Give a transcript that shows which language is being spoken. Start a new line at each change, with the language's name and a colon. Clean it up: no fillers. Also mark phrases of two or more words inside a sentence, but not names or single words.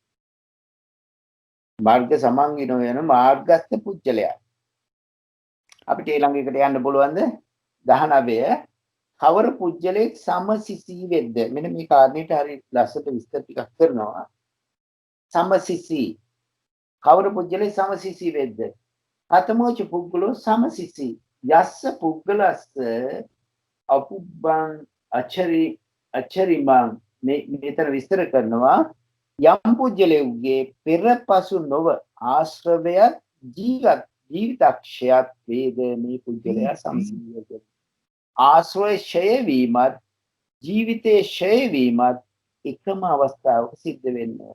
Sinhala: මාර්ග සමංගිනෝ යන මාර්ගස්ත පුද්ගලයා. අපිට ඊළඟ එකට යන්න පුළුවන්ද? 19 කවර පුද්ගලෙක් සමසිසී වෙද්ද? මෙන්න මේ කාරණේට හරි ලස්සට විස්තර ටිකක් කරනවා. සමසිසී කවර පුද්ගලෙක් සමසිසී වෙද්ද?
Pali: අතමෝච පුද්ගලෝ සමසිසී යස්ස පුද්ගලස්ස අපුබ්බං අචරිමං
Sinhala: මෙතන විස්තර කරනවා යම් පුජ්‍යලෙව්ගේ පෙරපසු නොව ආශ්‍රවයත් ජීවිතක්ෂයත් වේද මේ පුජ්‍යලයා සම්සිද්ධිය. ආශ්‍රය ඡය වීමත් ජීවිතයේ ඡය වීමත් එකම අවස්ථාවක සිද්ධ වෙනවා.